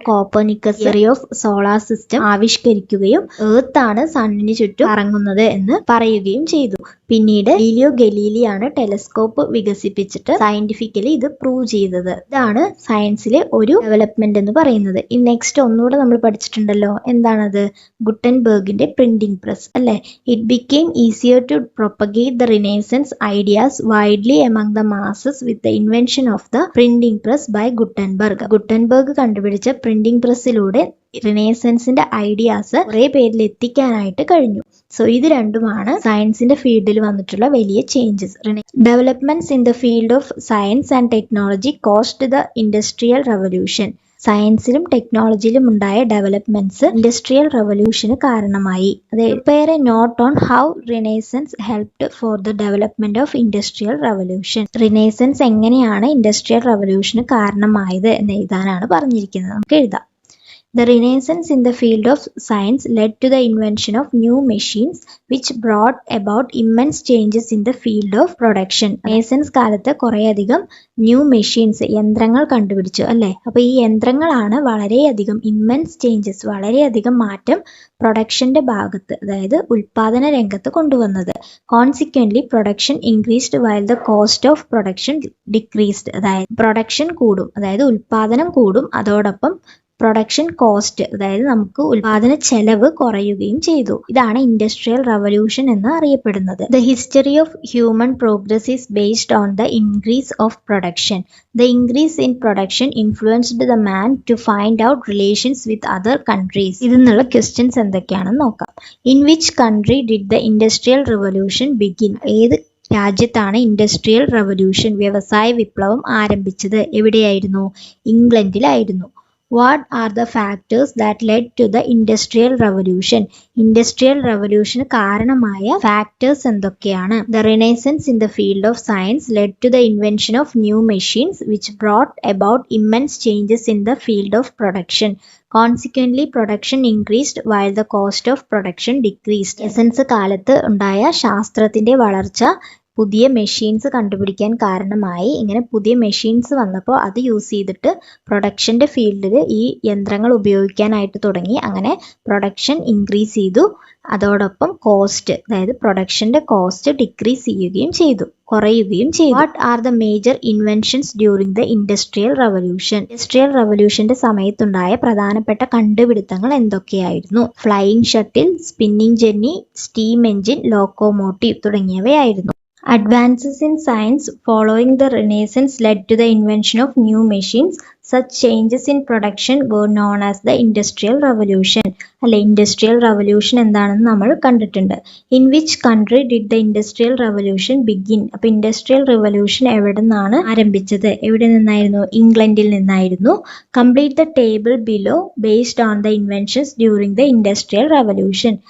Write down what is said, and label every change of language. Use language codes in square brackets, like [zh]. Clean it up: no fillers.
[ml] Copernicus theory of solar system ആവിഷ്കരിക്കുകയും earth ആണ് സണ്ണിന് ചുറ്റും കറങ്ങുന്നത് എന്ന് പറയുകയും ചെയ്തു. പിന്നീട് ഗലീലിയോ ഗലീലിയാണ് ടെലസ്കോപ്പ് വികസിപ്പിച്ചിട്ട് സയന്റിഫിക്കലി ഇത് പ്രൂവ് ചെയ്തത്. ഇതാണ് സയൻസിലെ ഒരു ഡെവലപ്മെന്റ് എന്ന് പറയുന്നത്. ഈ നെക്സ്റ്റ് ഒന്നുകൂടെ നമ്മൾ പഠിച്ചിട്ടുണ്ടല്ലോ. എന്താണത്? ഗുട്ടൻബർഗിന്റെ പ്രിന്റിംഗ് പ്രസ് അല്ലെ. [en] It became easier to propagate the renaissance ideas widely among the masses with the invention of the printing press by Gutenberg. [ml] Gutenberg കണ്ടുപിടിച്ച പ്രിന്റിംഗ് പ്രസ്സിലൂടെ റിനൈസൻസിന്റെ ഐഡിയാസ് കുറെ പേരിൽ എത്തിക്കാനായിട്ട് കഴിഞ്ഞു. സോ ഇത് രണ്ടുമാണ് സയൻസിന്റെ ഫീൽഡിൽ വന്നിട്ടുള്ള വലിയ changes. [en] Developments in the field of science and technology caused the industrial revolution. [ml] സയൻസിലും ടെക്നോളജിയിലും ഉണ്ടായ ഡെവലപ്മെന്റ്സ് ഇൻഡസ്ട്രിയൽ റവല്യൂഷന് കാരണമായി. [en] Prepare a note on how renaissance helped for the development of industrial revolution. [ml] Renaissance എങ്ങനെയാണ് ഇൻഡസ്ട്രിയൽ റവല്യൂഷന് കാരണമായത് എന്ന് എഴുതാനാണ് പറഞ്ഞിരിക്കുന്നത്. നമുക്ക് എഴുതാം. [en] The Renaissance in the field of science led to the invention of new machines which brought about immense changes in the field of production. [ml] Renaissance കാലത്ത് കുറേയധികം new machines, യന്ത്രങ്ങൾ കണ്ടുപിടിച്ചു അല്ലേ. അപ്പോൾ ഈ യന്ത്രങ്ങളാണ് വളരെയധികം ഇമ്മൻസ് ചേഞ്ചസ്, വളരെയധികം മാറ്റം പ്രൊഡക്ഷന്റെ ഭാഗത്ത്, അതായത് ഉൽപാദന രംഗത്ത് കൊണ്ടുവന്നത്. [en] Consequently production increased while the cost of production decreased. [ml] അതായത് പ്രൊഡക്ഷൻ കൂടും, അതായത് ഉൽപാദനം കൂടും, അതോടൊപ്പം പ്രൊഡക്ഷൻ കോസ്റ്റ്, അതായത് നമുക്ക് ഉൽപാദന ചെലവ് കുറയുകയും ചെയ്തു. ഇതാണ് ഇൻഡസ്ട്രിയൽ റവല്യൂഷൻ എന്ന് അറിയപ്പെടുന്നത്. [en] The history of human progress is based on the increase of production. The increase in production influenced the man to find out relations with other countries. [ml] ഇതിനുള്ള ക്വസ്റ്റ്യൻസ് എന്തൊക്കെയാണെന്ന് നോക്കാം. [en] In which country did the industrial revolution begin? [ml] ഏത് രാജ്യത്താണ് industrial revolution, വ്യവസായ വിപ്ലവം ആരംഭിച്ചത്? എവിടെയായിരുന്നു? ഇംഗ്ലണ്ടിലായിരുന്നു. [en] What are the factors that led to the industrial revolution? [ml] Industrial revolution കാരണമായ factors എന്തൊക്കെയാണ്? [en] The renaissance in the field of science led to the invention of new machines which brought about immense changes in the field of production. Consequently, production increased while the cost of production decreased. [ml] Renaissance കാലത്ത് ഉണ്ടായ ശാസ്ത്രത്തിന്റെ വളർച്ച പുതിയ machines കണ്ടുപിടിക്കാൻ കാരണമായി. ഇങ്ങനെ പുതിയ machines വന്നപ്പോൾ അത് യൂസ് ചെയ്തിട്ട് പ്രൊഡക്ഷൻ്റെ ഫീൽഡിൽ ഈ യന്ത്രങ്ങൾ ഉപയോഗിക്കാനായിട്ട് തുടങ്ങി. അങ്ങനെ പ്രൊഡക്ഷൻ ഇൻക്രീസ് ചെയ്തു, അതോടൊപ്പം കോസ്റ്റ്, അതായത് പ്രൊഡക്ഷൻ്റെ കോസ്റ്റ് ഡിക്രീസ് ചെയ്യുകയും ചെയ്തു, കുറയുകയും ചെയ്തു. [en] What are the major inventions during the industrial revolution? [ml] Industrial റവല്യൂഷന്റെ സമയത്തുണ്ടായ പ്രധാനപ്പെട്ട കണ്ടുപിടുത്തങ്ങൾ എന്തൊക്കെയായിരുന്നു? Flying shuttle, spinning Jenny, steam engine, locomotive തുടങ്ങിയവയായിരുന്നു. [en] Advances in science following the Renaissance led to the invention of new machines. Such changes in production were known as the Industrial Revolution. [ml] അല്ലെ, industrial revolution എന്താണെന്ന് നമ്മൾ കണ്ടിട്ടുണ്ട്. [en] In which country did the industrial revolution begin? [ml] അപ്പോൾ industrial revolution എവിടെ നിന്നാണ് ആരംഭിച്ചത്? എവിടെ നിന്നായിരുന്നു? ഇംഗ്ലണ്ടിൽ നിന്നായിരുന്നു. [en] Complete the table below based on the inventions during the industrial revolution.